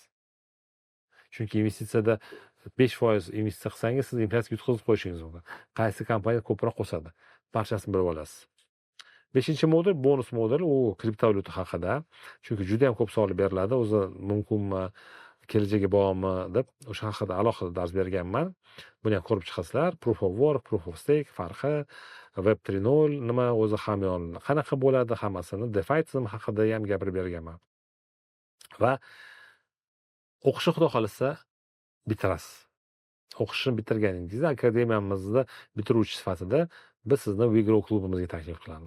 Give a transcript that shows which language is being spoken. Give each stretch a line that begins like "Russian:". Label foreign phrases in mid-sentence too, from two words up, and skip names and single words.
Uzbek: Chunki investitsiyada 5% investitsiya qilsangiz, siz inflyatsiyaga yutqizib qo'yishingiz mumkin. Qaysi kompaniya ko'proq qo'sadi? Barchasini bilib olasiz. 5-modul bonus modul, u kriptovalyuta haqida. Chunki juda ham ko'p savol beriladi, o'zi mumkinmi, kelajagi bormi deb o'sha haqida alohida dars berganman. Buni ham ko'rib chiqasizlar.
English: Proof of work, proof of stake
Uzbek: farqi, Web 3.0 nima, o'zi hamyon qanaqa bo'ladi, hammasini DeFi tizimi haqida ham gapirib berganman. Va o'qishni xudo xolisa bitirasiz. O'qishni bitirganingizda akademiyamizda bitiruvchi sifatida biz sizni Vigro klubimizga taklif qilamiz.